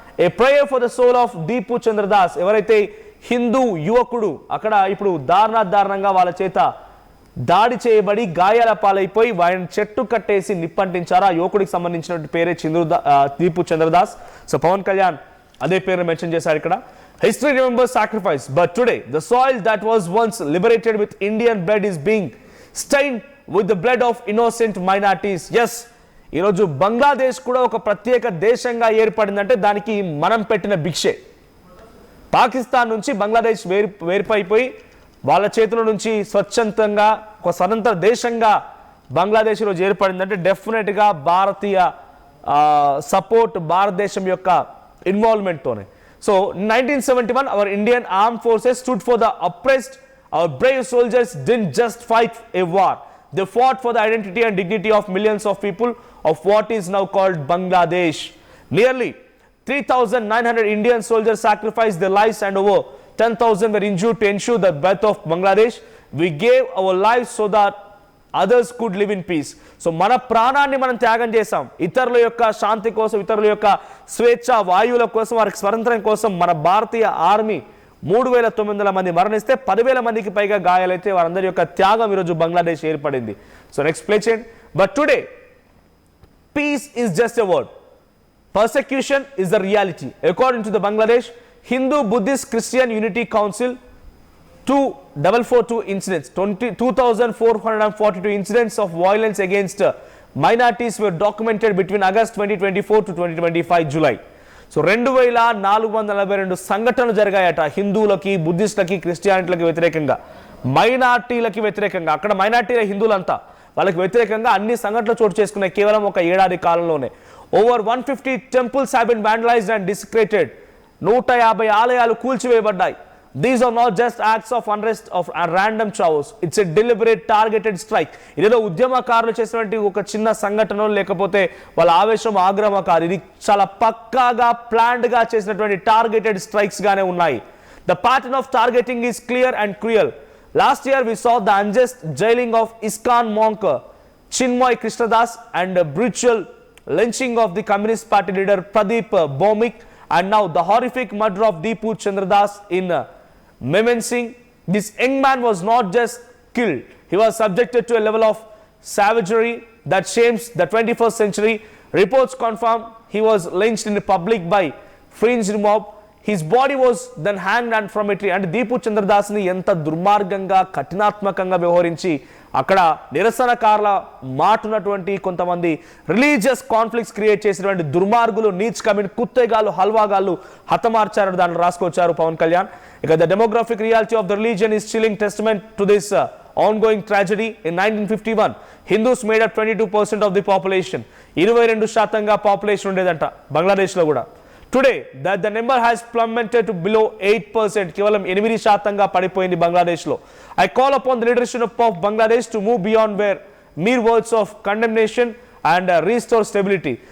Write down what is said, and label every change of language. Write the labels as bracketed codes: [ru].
[en] a prayer for the soul of [te] Deepu Chandradas. ఎవరైతే హిందూ యువకుడు అక్కడ ఇప్పుడు దారుణంగా వాళ్ళ చేత దాడి చేయబడి గాయాల పాలైపోయి వారిని చెట్టు కట్టేసి నిప్పంటించారు. ఆ యువకుడికి సంబంధించినటువంటి పేరే దీపు చంద్రదాస్. సో పవన్ కళ్యాణ్ అదే పేరు మెన్షన్ చేశారు ఇక్కడ. [en] History remembers sacrifice, but today the soil that was once liberated with Indian blood is being stained with the blood of innocent minorities. [te] Yes, ఈరోజు బంగ్లాదేశ్ కూడా ఒక ప్రత్యేక దేశంగా ఏర్పడిందంటే దానికి మనం పెట్టిన భిక్షే. పాకిస్తాన్ నుంచి బంగ్లాదేశ్ వేర్పైపోయి వాళ్ళ చేతుల నుంచి స్వచ్ఛందంగా ఒక స్వతంత్ర దేశంగా బంగ్లాదేశ్ ఈరోజు ఏర్పడిందంటే డెఫినెట్గా భారతీయ సపోర్ట్, భారతదేశం యొక్క ఇన్వాల్వ్మెంట్తోనే. [en] So 1971 our Indian armed forces stood for the oppressed. Our brave soldiers didn't just fight a war. They fought for the identity and dignity of millions of people of what is now called Bangladesh. Nearly 3,900 Indian soldiers sacrificed their lives and over 10,000 were injured to ensure the birth of Bangladesh. We gave our lives so that others could live in peace. [te] So మన ప్రాణాన్ని మనం త్యాగం చేశాం ఇతరుల యొక్క శాంతి కోసం, ఇతరుల యొక్క స్వేచ్ఛ వాయువుల కోసం, వారికి స్వతంత్రం కోసం. మన భారతీయ ఆర్మీ 3,900 మంది మరణిస్తే 10,000 మందికి పైగా గాయాలైతే వారందరి యొక్క త్యాగం ఈరోజు బంగ్లాదేశ్ ఏర్పడింది. సో నెక్స్ట్ ప్లే చేయండి. [en] But today peace is just a word, persecution is the reality. According to the Bangladesh Hindu Buddhist Christian Unity Council, 2,442 incidents, 2,442 incidents of violence against minorities were documented between August 2024 to 2025 July. [te] So 2,442 సంఘటనలు జరిగాయట హిందువులకి, బుద్ధిస్టులకి, క్రిస్టియానిటీలకి వ్యతిరేకంగా, మైనార్టీలకి వ్యతిరేకంగా. అక్కడ మైనార్టీల హిందువులంతా వాళ్ళకి వ్యతిరేకంగా అన్ని సంఘటనలు చోటు చేసుకున్నాయి కేవలం ఒక ఏడాది కాలంలోనే. [en] Over 150 temples have been vandalized and desecrated. [te] 150 ఆలయాలు కూల్చివేయబడ్డాయి. [en] These are not just acts of unrest of random chaos. It's a deliberate targeted strike. [te] ఇదేదో ఉద్యమకారులు చేసినటువంటి ఒక చిన్న సంఘటన లేకపోతే వాళ్ళ ఆవేశం ఆగ్రహం కాదు. ఇది చాలా పక్కాగా ప్లాన్డ్ గా చేసినటువంటి టార్గెటెడ్ స్ట్రైక్స్ గానే ఉన్నాయి. [en] The pattern of targeting is clear and cruel. Last year we saw the unjust jailing of ISKCON monk Chinmoy Krishnadas and brutal lynching of the Communist Party leader Pradeep Bomik, and now the horrific murder of Deepu Chandradas in Mymensingh. This young man was not just killed, he was subjected to a level of savagery that shames the 21st century. Reports confirm he was lynched in public by fringed mob. His body was then hanged and from a tree. [te] And Deepu Chandradas ని ఎంత దుర్మార్గంగా కఠినాత్మకంగా వ్యవహరించి అక్కడ నిరసనకారుల మాటున్నటువంటి కొంతమంది religious conflicts create చేసినటువంటి దుర్మార్గులు, నీచ్ committee, కుత్తేగాళ్ళు, హల్వాగాళ్ళు హతమార్చారని దాన్ని రాసుకొచ్చారు పవన్ కళ్యాణ్. [en] ఇక the demographic reality of the religion is chilling testament to this ongoing tragedy. In 1951 Hindus made up 22% of the population. [te] 22% population ఉండేదంట Bangladesh లో కూడా. [en] Today that the number has plummeted to below 8%. [te] కేవలం 8% పడిపోయింది బంగ్లాదేశ్ లో. [en] I call upon the leadership of Bangladesh to move beyond mere words of condemnation and restore stability.